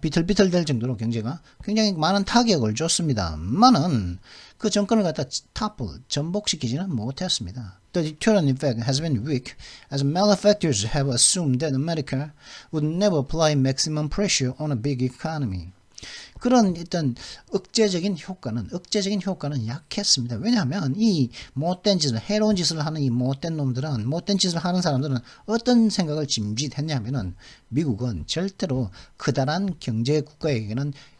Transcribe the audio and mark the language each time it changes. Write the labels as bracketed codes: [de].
[ko] 비틀비틀 될 정도로 경제가 굉장히 많은 타격을 줬습니다만은 그 정권을 갖다 전복시키지는 못했습니다. [en] The deterrent effect has been weak, as malefactors have assumed that America would never apply maximum pressure on a big economy. [ko] 그런 어떤 억제적인 효과는 약했습니다. 왜냐하면 이 못된 짓을, 해로운 짓을 하는 이 못된 짓을 하는 사람들은 어떤 생각을 짐짓했냐면은 미국은 절대로 커다란 경제 국가에게는